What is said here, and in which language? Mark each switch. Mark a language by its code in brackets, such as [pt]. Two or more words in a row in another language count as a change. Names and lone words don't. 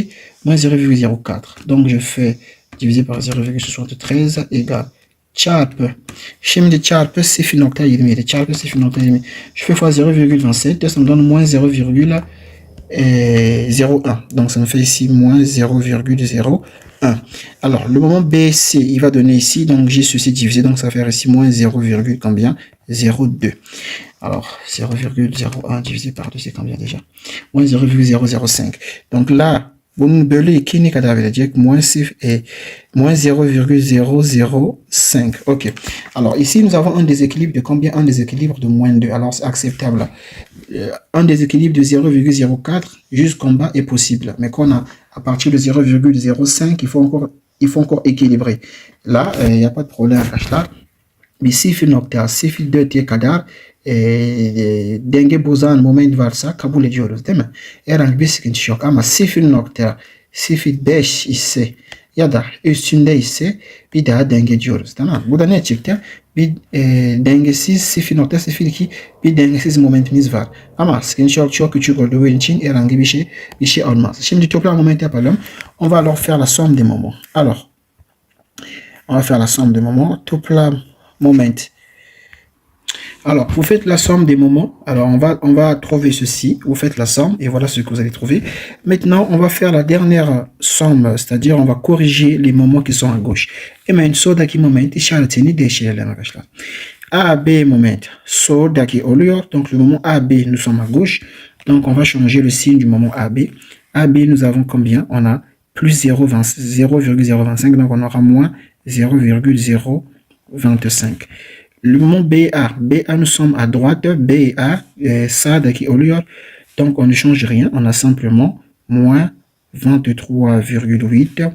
[fr] Moins 0,04. Donc je fais divisé par 0,73 égale çarpı. [tr] Şimdi çarpı 0,27. Çarpı 0,20. [fr] Je fais fois 0,27. Ça me donne moins 0,01. Donc ça me fait ici moins 0,01. Alors le moment BC, il va donner ici. Donc j'ai ceci divisé. Donc ça va faire ici moins 0, combien? 0,2. Alors 0,01 divisé par 2, c'est combien déjà? Moins 0,005. Donc là, [tr] bunun bölü 2 ne kadar verecek? [fr] Moins 0,005. Ok. Alors ici, nous avons un déséquilibre de combien? Un déséquilibre de moins 2. Alors c'est acceptable. Un déséquilibre de 0,04 jusqu'en bas est possible. Mais qu'on a à partir de 0,05, il faut encore équilibrer. Là, il n'y a pas de problème. [tr] Mais 0,04 kadar denge bozan moment varsa kabul ediyoruz, değil mi? Herhangi bir sıkıntı yok ama 0,05 ise ya da üstünde ise bir daha denge ediyoruz, tamam? Bu da ne çıktı? Bir dengesiz 0,02 bir dengesiz momentimiz var. Ama sıkıntı yok, çok küçük olduğu için herhangi bir şey olmaz. Şimdi toplam moment yapalım. [fr] On va alors faire la somme des moments. Alors, on va faire la somme des moments. [tr] Toplam moment. [fr] Alors, vous faites la somme des moments. Alors, on va trouver ceci. Vous faites la somme et voilà ce que vous allez trouver. Maintenant, on va faire la dernière somme, c'est-à-dire on va corriger les moments qui sont à gauche. [tr] Hemen soldaki moment işaretini değiştirelim arkadaşlar. AB moment soldaki oluyor. [fr] Donc, le moment AB, nous sommes à gauche. Donc, on va changer le signe du moment AB. AB, nous avons combien? On a plus 0,025. Donc, on aura moins 0,025. Le moment BA, nous sommes à droite, BA, ça qui au lieu, donc on ne change rien, on a simplement moins 23,8.